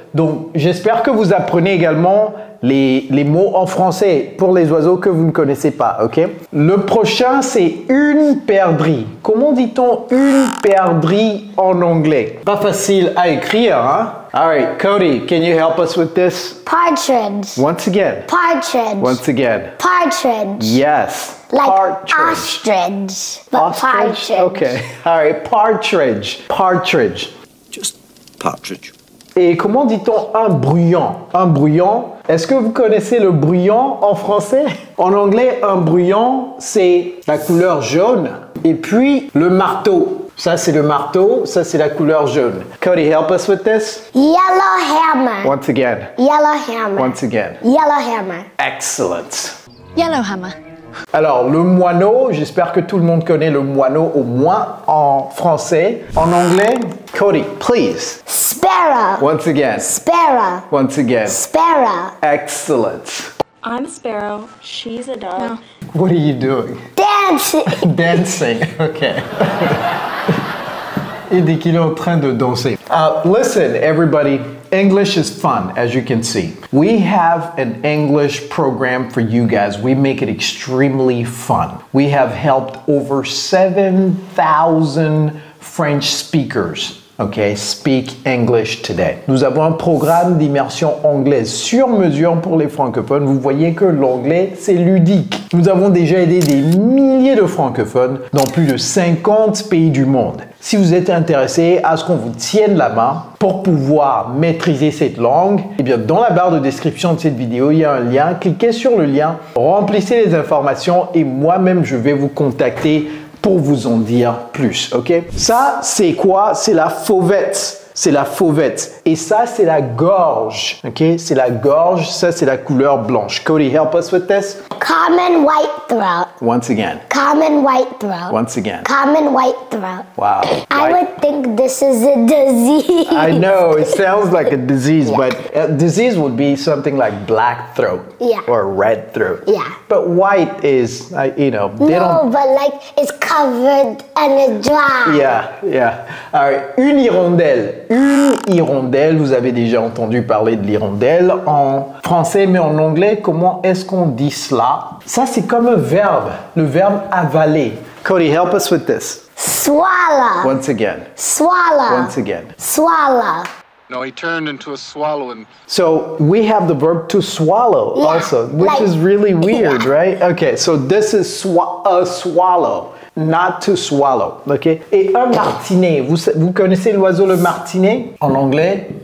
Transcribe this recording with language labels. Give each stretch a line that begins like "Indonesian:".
French: Donc, j'espère que vous apprenez également les mots en français pour les oiseaux que vous ne connaissez pas, ok? Le prochain, c'est une perdrix. Comment dit-on une perdrix en anglais? Pas facile à écrire, hein?
English: All right, Cody, can you help us with this? Partridge. Once again. Partridge. Once again. Partridge. Yes. Like Partridge. ostrich. But Ostrich? partridge. Okay. All right, partridge. Partridge. Just partridge.
French: Et comment dit-on un bruyant? Un bruyant, est-ce que vous connaissez le bruyant en français? En anglais, un bruyant, c'est la couleur jaune. Et puis, le marteau. Ça, c'est le marteau. Ça, c'est la couleur jaune.
English: Cody, help us with this. Yellow hammer. Once again. Yellow hammer. Once again. Yellow hammer. Excellent. Yellow hammer.
French: Alors, le moineau, j'espère que tout le monde connaît le moineau au moins en français. En anglais, Cody,
English: please. Sparrow. Once again. Sparrow. Once again. Sparrow. Excellent. I'm a sparrow. She's a dove. No. What are you doing? Dancing. Dancing. Okay.
French: Il dit qu'il est en train de danser.
English: Listen, everybody. English is fun, as you can see. We have an English program for you guys. We make it extremely fun. We have helped over 7,000 French speakers, okay, speak English today.
French: Nous avons un programme d'immersion anglaise sur mesure pour les francophones. Vous voyez que l'anglais, c'est ludique. Nous avons déjà aidé des milliers de francophones dans plus de 50 pays du monde. Si vous êtes intéressé à ce qu'on vous tienne la main pour pouvoir maîtriser cette langue, eh bien dans la barre de description de cette vidéo, il y a un lien. Cliquez sur le lien, remplissez les informations et moi-même, je vais vous contacter pour vous en dire plus, ok? Ça, c'est quoi? C'est la fauvette. C'est la fauvette. Et ça, c'est la gorge, ok? C'est la gorge, ça, c'est la couleur blanche.
English: Cody, help us with this. Common white throat. Once again. Common white throat. Once again. Common white throat. Wow. I would think this is a disease. I know, it sounds like a disease, but a disease would be something like black throat or red throat. Yeah. But white is, you know, they don't... but like it's covered and it's dry. Yeah. All right,
French: une hirondelle. Une hirondelle, vous avez déjà entendu parler de l'hirondelle en français, mais en anglais, comment est-ce qu'on dit cela? Ça, c'est comme un verbe, le verbe avaler.
English: Cody, help us with this. Swallow. Once again. Swallow. Once again. Swallow. No, he turned into a swallow and... So we have the verb to swallow also, which like, is really weird, right? Okay, so this is a swallow, not to swallow, okay?
French: Et un martinet, vous connaissez l'oiseau le martinet en anglais?